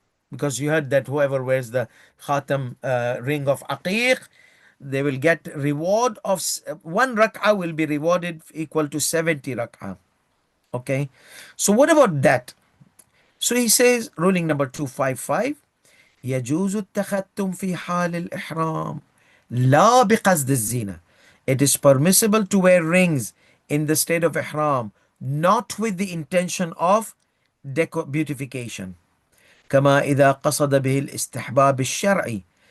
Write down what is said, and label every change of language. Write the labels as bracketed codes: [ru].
[en] Because you heard that whoever wears the Khatam ring of Aqiq, they will get reward of one rak'ah will be rewarded equal to 70 rak'ah. Okay, so what about that? So he says, ruling number 255, [ar] يجوز التختم في حال الإحرام لا بقصد الزينة. [en] It is permissible to wear rings in the state of ihram, not with the intention of beautification. [ar] كما إذا قصد به الاستحباب الشرعي.